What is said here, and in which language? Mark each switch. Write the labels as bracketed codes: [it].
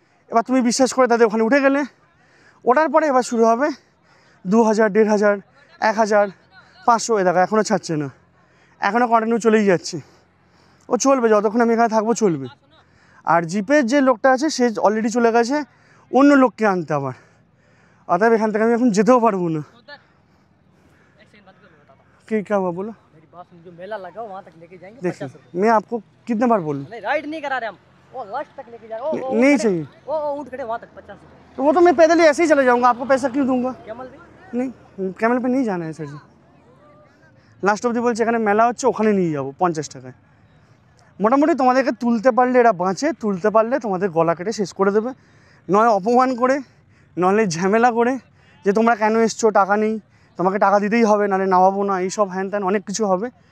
[bn] এবার তুমি বিশ্বাস করে তাদের ওখানে উঠে গেলে, ওঠার পরে এবার শুরু হবে 2000, 1500, 1000, 500, এ দেখা এখনও ছাড়ছে না, এখনও কন্টিনিউ চলেই যাচ্ছে। ও চলবে যতক্ষণ আমি এখানে থাকবো, চলবে। আর জিপের যে লোকটা আছে সে অলরেডি চলে গেছে অন্য লোককে আনতে আবার, অতএব এখান থেকে আমি এখন যেতেও পারবো না। [hi] एक सेकंड बात करो, बताता हूँ। কি क्या हुआ बोलो? मेरी बात सुन, जो मेला लगा वहाँ तक लेके जाएंगे, देखिए 50 रुपये। मैं आपको कितने बार बोलूँ, नहीं राइड नहीं करा रहे हम, वो लास्ट तक लेके जा रहे हैं। नहीं चाहिए, वो ऊँट खड़े वहाँ तक 50 रुपये। तो वो तो मैं पैदल ही ऐसे ही चले जाऊँगा, आपको पैसा क्यों दूंगा? कैमल भी नहीं, ক্যামেল पे नहीं जाना है सर जी। [bn] লাস্ট অবধি বলছে এখানে মেলা হচ্ছে, ওখানে নিয়ে যাবো 50 টাকায়। মোটামুটি তোমাদেরকে তুলতে পারলে এরা বাঁচে, তুলতে পারলে তোমাদের গলা কেটে শেষ করে দেবে, নয় অপমান করে, নইলে ঝামেলা করে যে তোমরা কেন এসছো, টাকা নেই, তোমাকে টাকা দিতেই হবে, নাহলে নামাবো না, এইসব হ্যান ত্যান অনেক কিছু হবে।